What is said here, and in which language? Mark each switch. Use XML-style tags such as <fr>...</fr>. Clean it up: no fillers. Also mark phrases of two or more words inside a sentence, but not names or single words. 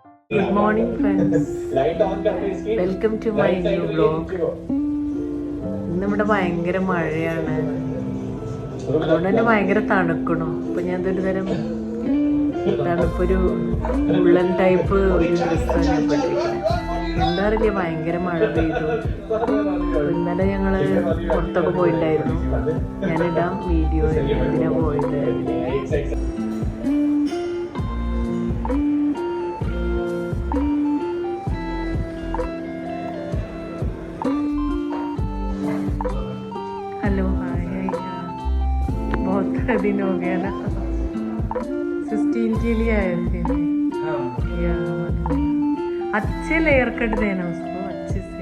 <en>Good morning, friends. Welcome to my new vlog.</en> <ml>ഇന്നിവിടെ ഭയങ്കര മഴയാണ്, അതുകൊണ്ട് തന്നെ ഭയങ്കര തണുക്കണം. അപ്പൊ ഞാൻ ഒരു തരം തണുപ്പൊരു ഉള്ളൻ ടൈപ്പ് ഒരു ഡ്രസ്സാണ് ഞാൻ പെട്ടിരിക്കുന്നത്. എന്താ അറിയില്ല, ഭയങ്കര മഴ പെയ്തു. ഇന്നലെ ഞങ്ങള് പുറത്തൊക്കെ പോയിട്ടുണ്ടായിരുന്നു. ഞാനിടാം വീഡിയോ എന്തിനാ പോയത്.</ml> <hi>हेलो हाय बहुत दिन हो गया ना, 16 के लिए आए थे या अच्छे लेयर कट देना उसको अच्छे से.</hi>